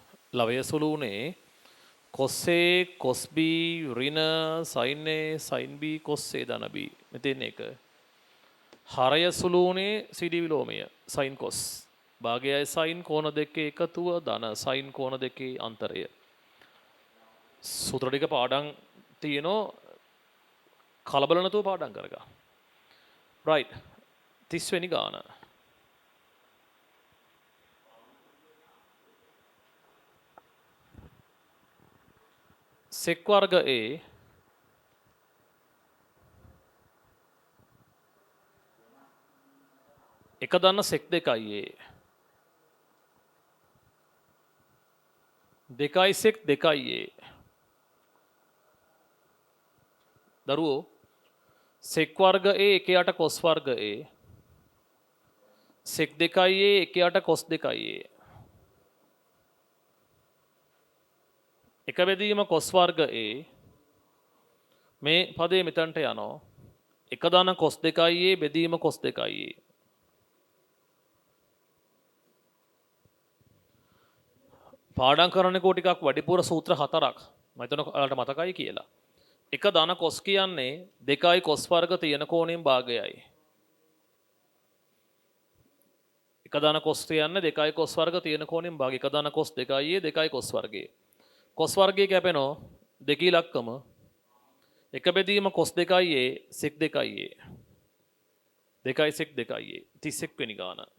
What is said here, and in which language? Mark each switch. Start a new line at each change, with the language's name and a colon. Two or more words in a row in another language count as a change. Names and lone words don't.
Sinhala: ලවය සුළු වුණේ cos A cos B ඍණ sin A sin B cos A ධන B මෙතන එක. හරය සුළු වුණේ CD විලෝමය sin cos. භාගයයි sin කෝණ දෙකේ එකතුව ධන sin කෝණ දෙකේ අන්තරය. සූත්‍ර ටික පාඩම් තියෙනවා කලබල නැතුව පාඩම් කරගන්න. right 30 වෙනි ගාන. sec වර්ග A එක දන්න sec 2 A දෙකයි sec 2 A දරුවෝ sec වර්ග A 1/8 cos වර්ග A sec 2 A 1/8 cos 2 A එක බෙදීම cos වර්ග A මේ පදේ මෙතනට යනවා එක දාන cos 2 A බෙදීම cos 2 A පාඩම් කරන්නකෝ ටිකක් වැඩිපුර සූත්‍ර 4ක් මම හිතන ඔයාලට මතකයි කියලා එක දාන cos කියන්නේ 2යි cos වර්ග තියෙන කෝණයෙන් භාගයයි එක දාන cos කියන්නේ 2යි cos වර්ග තියෙන කෝණයෙන් භාගය එක දාන cos 2යි 2යි cos වර්ගය cos වර්ගය කැපෙනවා දෙක ඉලක්කම එක බෙදීම cos 2 sec 2 2යි sec 2 31 වෙනි ගාන